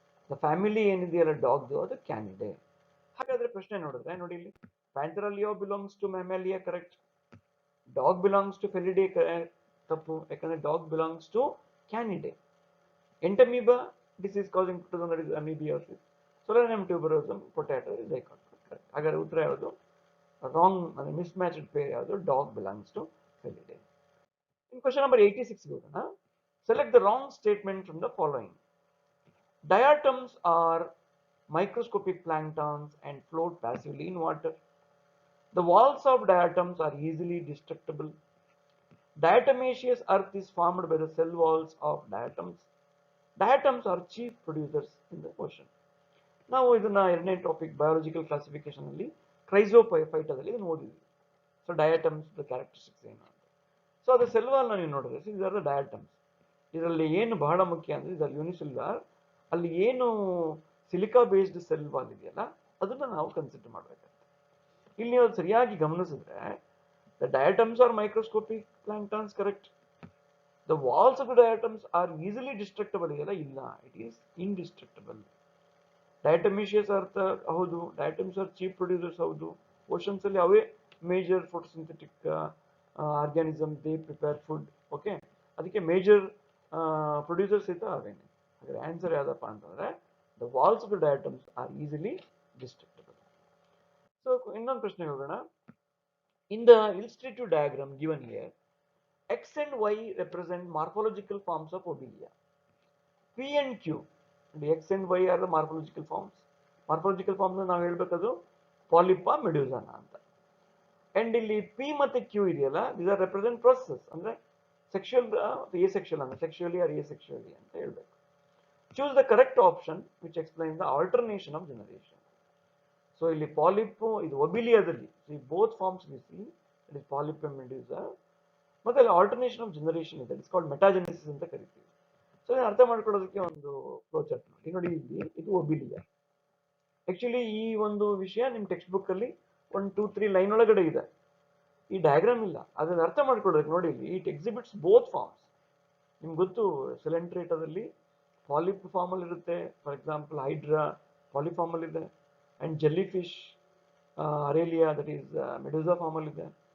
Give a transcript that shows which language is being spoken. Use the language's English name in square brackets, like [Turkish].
[Kannada] The family ಏನಿದೆಯಲ್ಲ ಡಾಗ್ದು, ಅದು ಕ್ಯಾನಿಡೆ. ಹಾಗಾದರೆ ಪ್ರಶ್ನೆ ನೋಡಿದ್ರೆ ನೋಡಿ ಇಲ್ಲಿ, [English] Panthera leo belongs to Mammalia, correct. Dog belongs to Felidae, ತಪ್ಪು, ಯಾಕಂದ್ರೆ dog belongs to Canidae. Entamoeba disease causing protozoan, that is amoebiosis. Solanum tuberosum, potato is dicot. Correct. [Kannada] ಹಾಗಾದ್ರೆ ಉತ್ತರ ಯಾವುದು? ರಾಂಗ್, ಅಂದ್ರೆ ಮಿಸ್ಮ್ಯಾಚ್ಡ್ ಪೇರ್ ಯಾವುದು? [English] Dog belongs to Felidae. [Kannada] In question number 86 ಹೋಗೋಣ. [English] Select the wrong statement from the following. Diatoms are microscopic planktons and float passively in water. The walls of diatoms are easily destructible. Diatomaceous earth is formed by the cell walls of diatoms. Diatoms are chief producers in the ocean. [Kannada] ನಾವು ಇದನ್ನ ಎರಡನೇ topic biological classification ಅಲ್ಲಿ ಕ್ರೈಸೋಫೈಟಾದಲ್ಲಿ ಇದನ್ನು ಓದಿದ್ವಿ. So ಡಯಾಟಮ್ಸ್ characteristics ಏನು ಅಂತ. So ಅದು cell wall ನೀವು ನೋಡಿದ್ರೆ ಇದರ ಡಯಾಟಮ್ಸ್. ಇದರಲ್ಲಿ ಏನು ಬಹಳ ಮುಖ್ಯ ಅಂದ್ರೆ ಇದರಲ್ಲಿ ಯೂನಿಸೆಲ್ಯುಲಾರ್, ಅಲ್ಲಿ ಏನು ಸಿಲಿಕಾ ಬೇಸ್ಡ್ ಸೆಲ್ ವಾಲ್ ಇದೆಯಲ್ಲ ಅದನ್ನ ನಾವು ಕನ್ಸಿಡರ್ ಮಾಡಬೇಕಾಗುತ್ತೆ. [English] ಇಲ್ಲಿ ನೀವು ಸರಿಯಾಗಿ ಗಮನಿಸಿದ್ರೆ the diatoms are microscopic planktons, correct. The walls of the diatoms are easily destructible [Kannada] ಇದೆಯಲ್ಲ, ಇಲ್ಲ, [English] It is indestructible. Diatomaceous earth ಹೌದು, diatoms are chief producers ಹೌದು. [Kannada] ಓಷನ್ಸ್ ಅಲ್ಲಿ ಅವೇ major photosynthetic organism, they prepare food, okay, ಅದಕ್ಕೆ ಮೇಜರ್ ಪ್ರೊಡ್ಯೂಸರ್ಸ್ ಇದ್ದ ಅವೇನೆ. ಹಾಗಾದ್ರೆ ಆನ್ಸರ್ ಯಾವ್ದಪ್ಪ ಅಂತಂದ್ರೆ [English] The walls of the diatoms are easily destructible. [Kannada] So ಇನ್ನೊಂದು ಪ್ರಶ್ನೆಗೆ ಹೋಗೋಣ. [English] In the illustrative diagram given here, X and Y represent morphological forms of Obelia. P and Q, the X and Y are the morphological forms. Morphological forms [Kannada] ನಾವು ಹೇಳಬೇಕದು ಪಾಲಿಪಾ ಮೆಡ್ಯೂಸಾನ ಅಂತ. And ಇಲ್ಲಿ P ಮತ್ತೆ Q ಇದೆಯಲ್ಲ, these are represent processes, ಅಂದ್ರೆ sexual asexual ಅಂದ್ರೆ sexually or asexually ಅಂತ ಹೇಳಬೇಕು. [English] Choose the correct option which explains the alternation of generation. So ಇಲ್ಲಿ polyp ಇದು ಒಬಿಲಿಯಾದಲ್ಲಿ both forms we see, it is polyp and medusa. ಮತ್ತೆ ಅಲ್ಲಿ alternation of generation ಇದೆ, it's called metagenesis ಅಂತ ಕರಿತೀವಿ. [Kannada] ಸೊ ಇದನ್ನ ಅರ್ಥ ಮಾಡ್ಕೊಳ್ಳೋದಕ್ಕೆ ಒಂದು ಫ್ಲೋಚಾರ್ಟ್ ನೋಡಿ. ಇಲ್ಲಿ ಇದು ಒಬಿಲಿಯಾ. ಆಕ್ಚುಲಿ ಈ ಒಂದು ವಿಷಯ ನಿಮ್ಮ ಟೆಕ್ಸ್ಟ್ ಬುಕ್ ಅಲ್ಲಿ 1, 2, 3 ಲೈನ್ ಒಳಗಡೆ ಇದೆ, ಈ ಡಯಾಗ್ರಾಮ್ ಇಲ್ಲ. ಅದನ್ನ ಅರ್ಥ ಮಾಡ್ಕೊಳ್ಳೋದಕ್ಕೆ ನೋಡಿ ಇಲ್ಲಿ [English] It exhibits both forms. [Kannada] ನಿಮ್ಗೆ ಗೊತ್ತು ಸಿಲೆಂಟ್ರೇಟಾದಲ್ಲಿ ಪಾಲಿಪ್ ಫಾರ್ಮ್ ಅಲ್ಲಿ ಇರುತ್ತೆ, ಫಾರ್ ಎಕ್ಸಾಂಪಲ್ ಹೈಡ್ರಾ ಪಾಲಿಫಾರ್ಮ್ ಅಲ್ಲಿ ಇದೆ, and jelly fish ಅರೇಲಿಯಾ that is medusa form ಅಲ್ಲಿ ಇದೆ.